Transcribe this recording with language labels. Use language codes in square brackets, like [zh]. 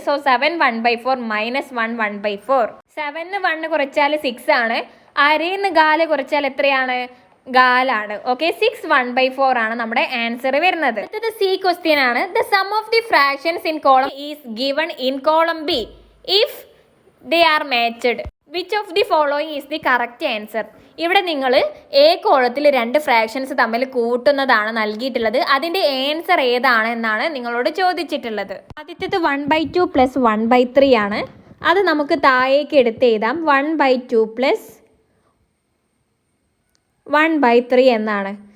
[ml] So 7 1/4 minus 1/4. 7ന് 1 കുറച്ചാൽ 6 ആണ്. അരയിന്ന് 4 കുറച്ചാൽ എത്രയാണ്? 4 ആണ്. ഓക്കെ, 6 1/4 ആണ് നമ്മുടെ ആൻസർ വരുന്നത്. അടുത്തത് സി ക്വസ്റ്റ്യൻ ആണ്. [en] The sum of the fractions in column is given in column B if they are matched. Which of the following is the correct answer? [ml] ഇവിടെ നിങ്ങൾ എ കോളത്തിൽ 2 ഫ്രാക്ഷൻസ് തമ്മിൽ കൂട്ടുന്നതാണ് നൽകിയിട്ടുള്ളത്. അതിൻ്റെ ആൻസർ ഏതാണ് എന്നാണ് നിങ്ങളോട് ചോദിച്ചിട്ടുള്ളത്. ആദ്യത്തേത് 1/2 പ്ലസ് 1/3 ആണ്. അത് നമുക്ക് താഴേക്ക് എടുത്ത് എഴുതാം. 1/2 പ്ലസ് 1/3 എന്നാണ്.